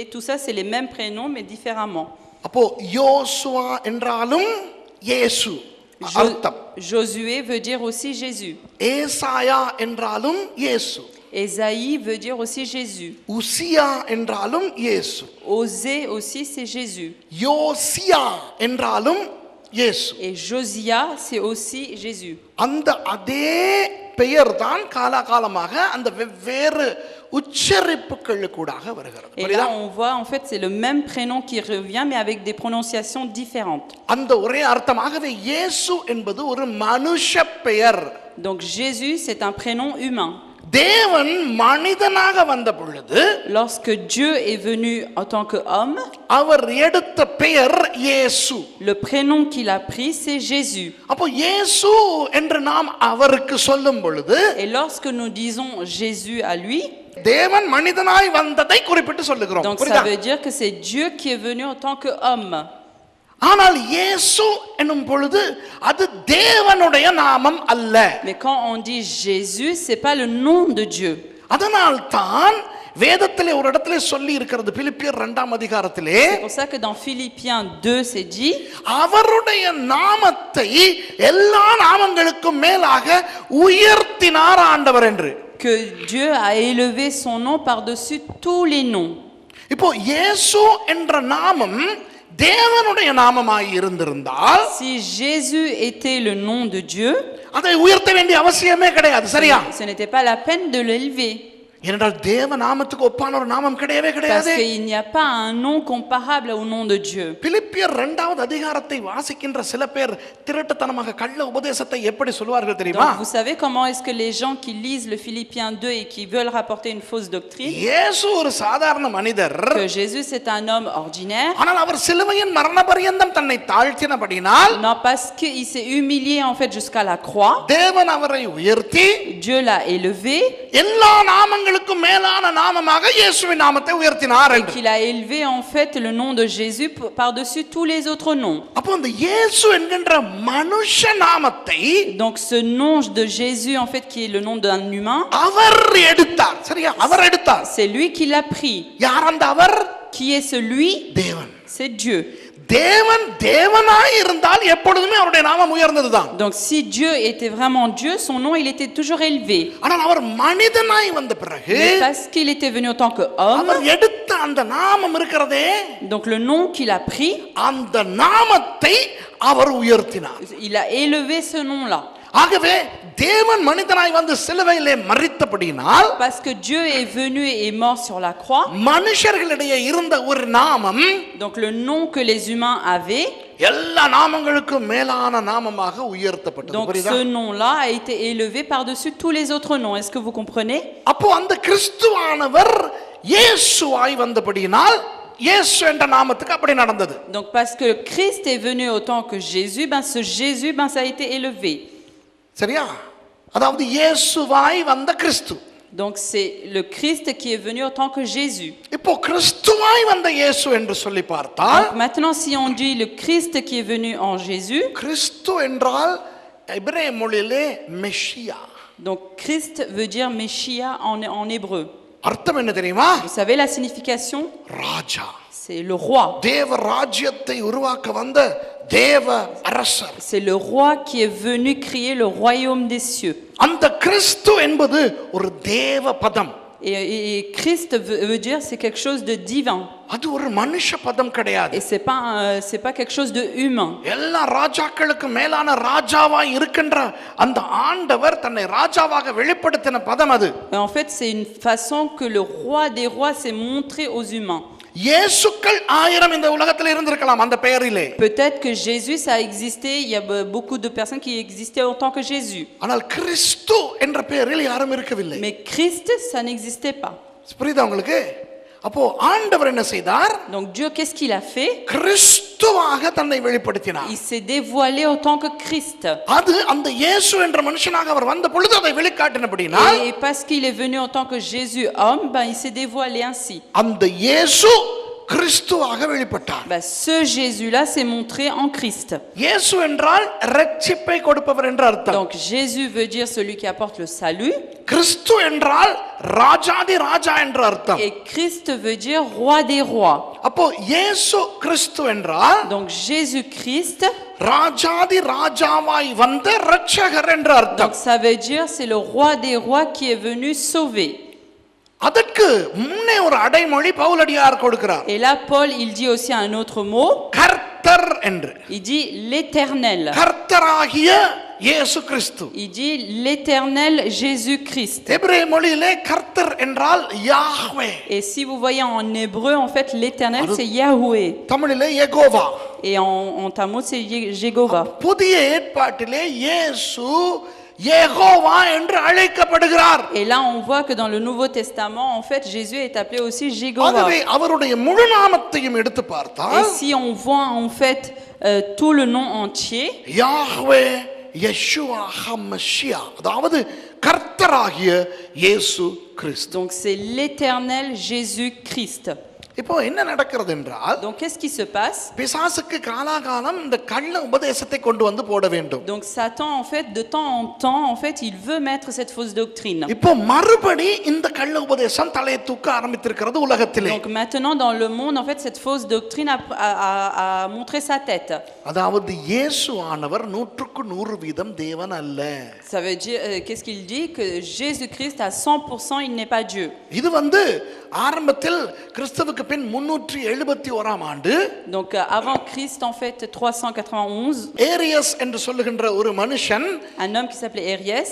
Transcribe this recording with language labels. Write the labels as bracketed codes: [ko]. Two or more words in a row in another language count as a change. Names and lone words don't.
[fr] Tout ça, c'est les mêmes prénoms, mais différemment. [ta] அப்போ யோசுவா என்றாலும் இயேசு அர்த்தம். [fr] Josué veut dire aussi Jésus. [ta] ஏசாயா என்றாலும் இயேசு. [fr] Ésaïe veut dire aussi Jésus. [ta] உசியா என்றாலும் இயேசு. [fr] Osée aussi, c'est Jésus. [ta] யோசியா என்றாலும் இயேசு. [fr] Et Josia, c'est aussi Jésus. [ta] அந்த அதே பெயர் தான் காலாகாலமாக அந்த வெவ்வேறு உச்சரிப்புகளுக்கூடாக வருகிறது. [fr] Et là, on voit, en fait, c'est le même prénom qui revient, mais avec des prononciations différentes. [ta] அந்த ஒரே அர்த்தமாகவே இயேசு என்பது ஒரு மனுஷ பெயர். [fr] Donc Jésus, c'est un prénom humain. [ta] தேவன் மனிதனாக வந்த பொழுது [fr] Lorsque Dieu est venu en tant qu'homme, [ta] அவர் எடுத்த பெயர் இயேசு. [fr] le prénom qu'il a pris, c'est Jésus. [ta] அப்போ இயேசு என்று நாம் அவருக்கு சொல்லும் பொழுது [fr] Et lorsque nous disons Jésus à lui, [ta] தேவன் மனிதனாய் வந்ததை குறிப்பிட்டு சொல்லுகிறோம். [fr] donc ça veut dire que c'est Dieu qui est venu en tant qu'homme. [ta] ஆனால் இயேசு என்னும் பொழுது அது தேவனுடைய நாமம் அல்ல. [fr] Mais quand on dit Jésus, c'est pas le nom de Dieu. [ta] அதனால் தான் வேதத்திலே ஒரு இடத்திலே சொல்லி இருக்கிறது, பிலிப்பியர் 2ஆம் அதிகாரத்திலே, [fr] C'est pour ça que dans Philippiens 2, c'est dit [ta] அவருடைய நாமத்தை எல்லா நாமங்களுக்கும் மேலாக உயர்த்தினார் ஆண்டவர் என்று. [fr] que Dieu a élevé son nom par-dessus tous les noms. [ta] இப்போ இயேசு என்ற நாமம் தேவனுடைய நாமமாய் இருந்திருந்தால், [fr] Si Jésus était le nom de Dieu, [ta] அதை உயர்த்த வேண்டிய அவசியமே கிடையாது. சரியா? [fr] ce n'était pas la peine de l'élever. [ta] ஏனென்றால் தேவ நாமத்துக்கு ஒப்பான ஒரு நாமம் கிடையவே [fr] Parce [ta] கிடையாது. [fr] qu'il n'y a pas un nom comparable au nom de Dieu. [ta] பிலிப்பியர் 2வது அதிகாரத்தை வாசிக்கின்ற சில பேர் திருட்டுத்தனமாக கள்ள உபதேசத்தை எப்படி சொல்வார்கள் தெரியுமா? [fr] Donc, vous savez comment est-ce que les gens qui lisent le Philippiens 2 et qui veulent rapporter une fausse doctrine, [ta] இயேசு ஒரு சாதாரண மனிதர், [fr] que Jésus c'est un homme ordinaire, [ta] ஆனால் அவர் சிலுவையின் மரண பரியந்தம் தன்னை தாழ்த்தினபடியினால் [fr] non parce qu'il s'est humilié en fait jusqu'à la croix, [ta] தேவன் அவரை உயர்த்தி [fr] Dieu l'a élevé, [ta] எல்லா நாமங்களுக்கும் மேலான நாமமாக இயேசுவின் நாமத்தை உயர்த்தினார் [fr] et [ta] என்று. [fr] qu'il a élevé en fait le nom de Jésus par-dessus tous les autres noms. [ta] அப்போ அந்த இயேசு என்கின்ற மனுஷ நாமத்தை [fr] Donc ce nom de Jésus en fait qui est le nom d'un humain, [ta] அவர் எடுத்தார். சரியா? அவர் எடுத்தார். [fr] c'est lui qui l'a pris. [ta] யார் அந்த அவர்? [fr] Qui est celui? [ta] தேவன். [fr] C'est Dieu. [ta] தேவன் தேவனாய் இருந்தால் எப்பொழுதுமே அவருடைய நாமம் உயர்ந்ததுதான். [fr] Donc si Dieu était vraiment Dieu, son nom il était toujours élevé. [ta] ஆனால் அவர் மனிதனாய் வந்த பிறகு [fr] Mais parce qu'il était venu en tant qu'homme, [ta] அவர் எடுத்த அந்த நாமம் இருக்கிறதே, [fr] donc le nom qu'il a pris, [ta] அந்த நாமத்தை அவர் உயர்த்தினார். [fr] il a élevé ce nom-là. [ta] ஆகவே தேவன் மனிதனாய் வந்து சிலுவையிலே மரித்தபடியினால், [fr] Parce que Dieu est venu et est mort sur la croix, [ta] மனுஷர்களிடையே இருந்த ஒரு நாமம் [fr] donc le nom que les humains avaient, [ta] எல்லா நாமங்களுக்கும் மேலான நாமமாக உயர்த்தப்பட்டது. [fr] donc [ta] புரியுதா? [fr] ce nom-là a été élevé par-dessus tous les autres noms. Est-ce que vous comprenez? [ta] அப்போ அந்த கிறிஸ்துவானவர் இயேசுவாய் வந்தபடியினால் இயேசு என்ற நாமத்துக்கு அப்படி நடந்தது. [fr] Donc parce que Christ est venu autant que Jésus, ben ce Jésus, ben ça a été élevé. [ta] சரியா? அதாவது இயேசுவாய் வந்த கிறிஸ்து. [fr] Donc c'est le Christ qui est venu autant que Jésus. [ta] இப்போ கிறிஸ்துவாய் வந்த இயேசு என்று சொல்லி பார்த்தால், [fr] Donc maintenant si on dit le Christ qui est venu en Jésus, [ta] கிறிஸ்து என்றால் எபிரேய மொழியிலே மெஷியா. [fr] donc Christ veut dire Messia en hébreu. [ta] அர்த்தம் என்ன தெரியுமா? [fr] Vous savez la signification? [ta] ராஜா. [fr] C'est le roi. [ta] தேவ ராஜ்யத்தை உருவாக்க வந்த தேவ அரசர். [fr] C'est le roi qui est venu créer le royaume des cieux. [ta] அந்த கிறிஸ்து என்பது ஒரு தேவ பதம். [fr] Et Christ veut dire c'est quelque chose de divin. [ta] அது ஒரு மனுஷ பதம் கிடையாது. [fr] Et c'est pas quelque chose de humain. [ta] எல்லா ராஜாக்களுக்கு மேலான ராஜாவாய் இருக்கின்ற அந்த ஆண்டவர் தன்னை ராஜாவாக வெளிப்படுத்தின பதம் அது. [fr] Et en fait, c'est une façon que le roi des rois s'est montré aux humains. [ta] இயேசுக்கள் 1000 இந்த உலகத்தில் இருந்திருக்கலாம் அந்த பெயரிலே. [fr] Peut-être que Jésus ça a existé, il y a beaucoup de personnes qui existaient en tant que Jésus. [ta] ஆனால் கிறிஸ்து என்ற பெயரில் யாரும் இருக்கவில்லை. [fr] Mais Christ ça n'existait pas. [ta] புரியுதா உங்களுக்கு? அப்போ ஆண்டவர் என்ன செய்தார்? [fr] Donc Dieu qu'est-ce qu'il a fait? [ta] கிறிஸ்துவாக தன்னை வெளிப்படுத்தினார். [fr] Il s'est dévoilé en tant que Christ. [ta] அது அந்த இயேசு என்ற மனுஷனாக அவர் வந்த பொழுது அதை வெளிக்காட்டினபடியால், [fr] Et parce qu'il est venu en tant que Jésus homme, ben il s'est dévoilé ainsi. [ta] அந்த இயேசு கிறிஸ்துவாக வெளிப்பட்டார். [fr] Ce Jésus-là s'est montré en Christ. [ta] இயேசு என்றால் இரட்சிப்பை கொடுப்பவர் என்ற அர்த்தம். [fr] Donc Jésus veut dire celui qui apporte le salut. [ta] கிறிஸ்து என்றால் ராஜாதி ராஜா என்ற அர்த்தம். [fr] Et Christ veut dire roi des rois. [ta] அப்போ இயேசு கிறிஸ்து என்றால் [fr] Donc Jésus-Christ, [ta] ராஜாதி ராஜாவாய் வந்த இரட்சகர் என்ற அர்த்தம். [fr] donc ça veut dire c'est le roi des rois qui est venu sauver. [ta] அதற்கு முன்னே ஒரு அடைமொழி பவுலடியார் கொடுக்கிறார். [fr] Et là Paul il dit aussi un autre mot. [ta] கர்த்தர் என்று. [fr] Il dit l'Éternel. [ta] கர்த்தராகிய இயேசு கிறிஸ்து. [fr] Il dit l'Éternel Jésus-Christ. [ta] எபிரேய மொழியிலே கர்த்தர் என்றால் யாஹ்வே. [fr] Et si vous voyez en hébreu en fait l'Éternel c'est Yahweh. [ta] தமிழிலே யெகோவா. [fr] Et en tamou c'est Jéhovah. [ta] புதிய ஏற்பாட்டிலே இயேசு யெகோவா என்று அழைக்கப்படுகிறார். [fr] Et là on voit que dans le Nouveau Testament en fait Jésus est appelé aussi Jéhovah. [ta] ஆகவே அவருடைய முழு நாமத்தையும் எடுத்து பார்த்தால் [fr] Et si on voit en fait tout le nom entier, [ta] யாஹ்வே யெஷுவா ஹம்மஷியா, அதாவது கர்த்தராகிய இயேசு கிறிஸ்து. [fr] donc c'est l'Éternel Jésus-Christ. [ta] இப்போ என்ன நடக்கிறது என்றால், [fr] Donc qu'est-ce qui se passe? [ta] பிசாசுக்கு காலாகாலம் இந்த கள்ள உபதேசத்தை கொண்டு வந்து போட வேண்டும். [fr] Donc Satan en fait de temps en temps en fait il veut mettre cette fausse doctrine. [ta] இப்போ மறுபடி இந்த கள்ள உபதேசம் தலையை தூக்க ஆரம்பித்திருக்கிறது உலகத்திலே. [fr] Donc maintenant dans le monde en fait cette fausse doctrine a montré sa tête. [ta] அதாவது இயேசு ஆனவர் 100% தேவன் அல்ல. [fr] Ça veut dire qu'est-ce qu'il dit? Que Jésus-Christ à 100% il n'est pas Dieu. [ta] இது ஆரம்பத்தில் கிறிஸ்துவுக்கு பின் 371ஆம் ஆண்டு, [fr] Donc avant Christ en fait 391, [ta] ஏரியஸ் என்று சொல்லுகின்ற ஒரு மனுஷன் [fr] un homme qui s'appelait Ariès,